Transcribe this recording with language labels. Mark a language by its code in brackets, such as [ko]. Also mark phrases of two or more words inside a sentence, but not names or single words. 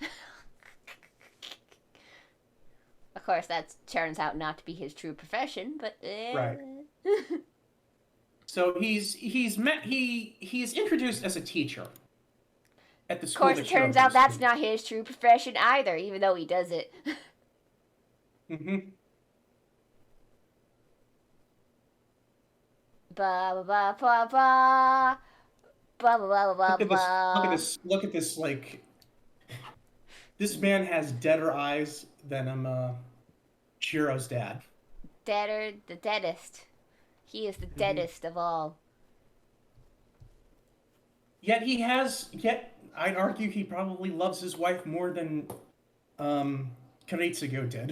[en] Of course, that turns out not to be his true profession, but Right. So he's introduced as a teacher at the Of school. course, it turns out that's not his true profession either, even though he does it. Mm-hmm. Ba ba ba ba ba ba ba ba ba. Look at this. Like, this man has deader eyes than Shiro's dad. Deader, the deadest. He is the deadest of all. Yet I'd argue he probably loves his wife more than Karitsugu did.